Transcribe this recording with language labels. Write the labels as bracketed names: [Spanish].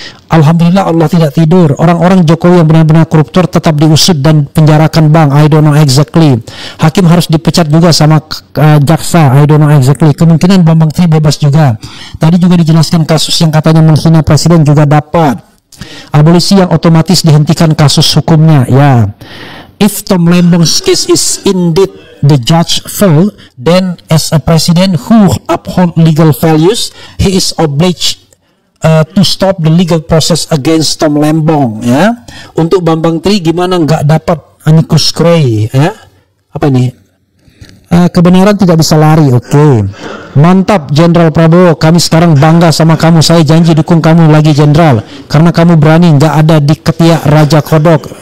[Indonesian] Alhamdulillah Allah tidak tidur. Orang-orang Jokowi yang benar-benar koruptor tetap diusut dan penjarakan bang. [English] I don't know exactly. [Indonesian] Hakim harus dipecat juga sama jaksa. I don't know exactly. Kemungkinan Bambang Tri bebas juga. Tadi juga dijelaskan kasus yang katanya menghina presiden juga dapat. Abolisi yang otomatis dihentikan kasus hukumnya. Ya. [English] If Tom Lembong's case is indeed the judge fault, then as a president who uphold legal values, he is obliged to stop the legal process against Tom Lembong ya. [Indonesian] Untuk Bambang Tri gimana nggak dapat amicus curiae ya? Apa ini? Kebenaran tidak bisa lari. Oke. Mantap Jenderal Prabowo, kami sekarang bangga sama kamu. Saya janji dukung kamu lagi Jenderal, karena kamu berani, nggak ada di ketiak Raja Kodok.